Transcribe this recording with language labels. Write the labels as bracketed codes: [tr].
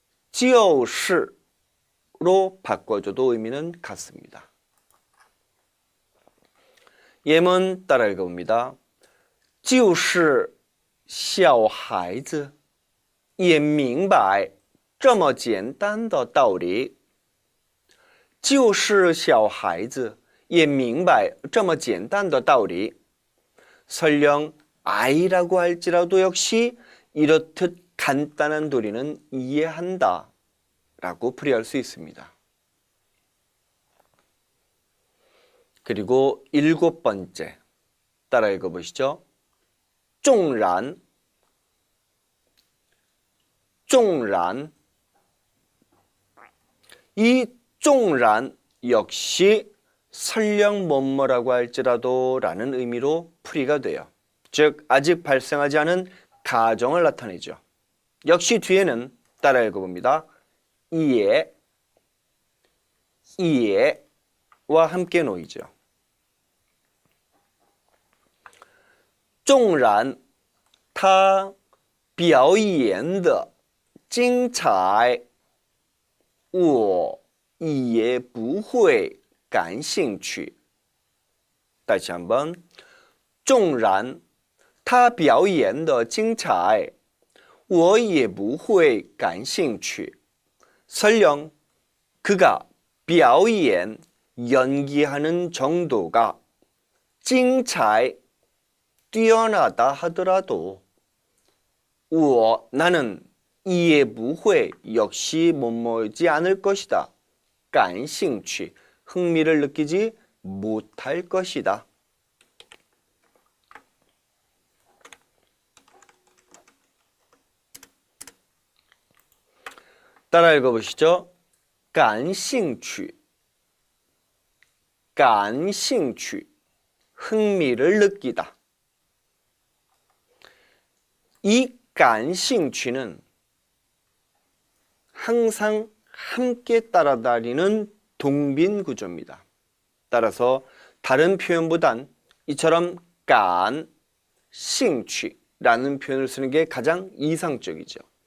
[ko] 就是로 바꿔줘도 의미는 같습니다. 예문 따라 읽어봅니다. [zh] 就是小孩子也明白这么简单的道理就是小孩子也明白这么简单的道理 [ko] 설령 아이라고 할지라도 역시 이렇듯 간단한 도리는 이해한다 라고 풀이할 수 있습니다. 그리고 일곱 번째 따라 읽어보시죠. 纵然 이 纵然 역시 설령 뭐뭐라고 할지라도 라는 의미로 풀이가 돼요. 즉 아직 발생하지 않은 가정을 나타내죠. 역시 뒤에는 따라 읽어봅니다. 이에와 함께 놓이죠. [zh] 纵然他表演的精彩我也不会感兴趣 다시 한번 纵然他表演的精彩我也不会感兴趣 [ko] 설령 그가 表演 연기하는 정도가 精彩 뛰어나다 하더라도 나는 이해 不会 역시 못모이지 않을 것이다. 感兴趣 흥미를 느끼지 못할 것이다. 따라 읽어보시죠. 感兴趣 感兴趣 흥미를 느끼다. 이 感兴趣는 항상 함께 따라다니는 동빈 구조입니다. 따라서 다른 표현보단 이처럼 感兴趣라는 표현을 쓰는 게 가장 이상적이죠.